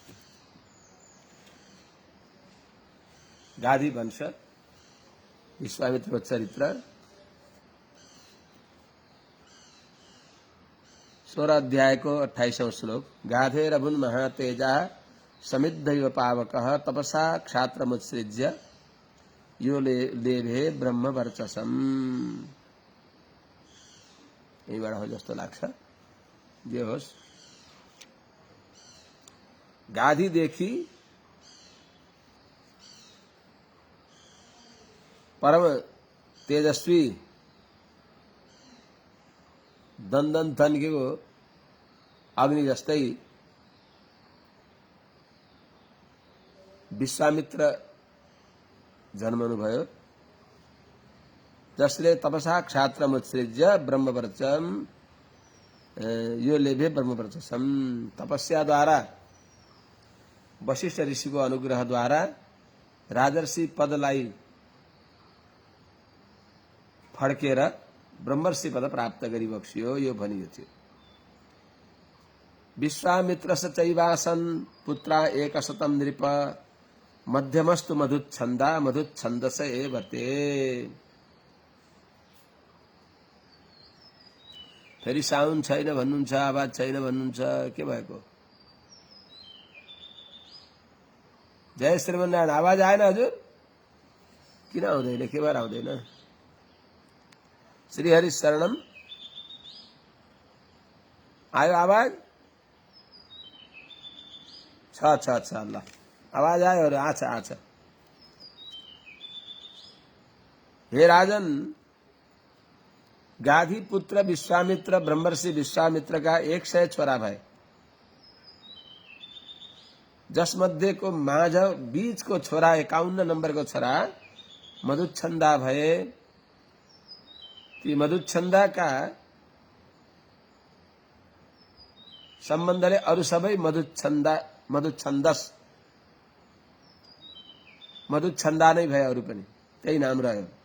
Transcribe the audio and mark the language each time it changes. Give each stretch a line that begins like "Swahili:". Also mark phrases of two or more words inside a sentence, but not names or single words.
Nepali: गाधी वंश विश्वामित्रको चरित्र 16 अध्यायको 28औं श्लोक।
Sanskrit: गाधेरभुन् महातेजा समिद्धैव पावकः तपसा क्षात्रमुत्सृज्य यो लेभे ब्रह्म वर्चसम्।
Nepali: यहीबाट हो जस्तो लाग्छ। जे होस्, गाधीदेखि परम तेजस्वी दन्दन थन्केको अग्नि जस्तै विश्वामित्र जन्मनुभयो, जसले
Sanskrit: तपसा क्षात्रमुत्सृज्य ब्रह्मवर्चम यो लेभे ब्रह्मवर्चसम।
Nepali: तपस्याद्वारा वशिष्ठ ऋषिको अनुग्रहद्वारा राजर्षि पदलाई फड्केर ब्रह्मर्षि पद प्राप्त गरी बक्सियो, यो भनियो थियो।
Sanskrit: विश्वामित्रस्य चैवासन् पुत्रा एकशतं नृप मध्यमस्तु मधुच्छन्दा मधुच्छन्दस एव ते।
Nepali: फेरि साउन्ड छैन भन्नुहुन्छ, आवाज छैन भन्नुहुन्छ, के भएको? जय श्रीमन्नारायण। आवाज आएन हजुर? किन आउँदैन? के भएर आउँदैन? श्रीहरि शरणम। आयो आवाज? छ ल, आवाज आयो र आछ। हे राजन, गाधी पुत्र विश्वामित्र ब्रह्मर्षि विश्वामित्र का 100 छोरा भए, जसमध्ये को माझ बीच को छोरा 51 नंबर को छोरा मधुच्छन्दा भए। ती मधुच्छन्दा का सम्बन्धले अरु सबै मधुच्छन्दा नै भए, अरु पनि त्यही नाम रह्यो।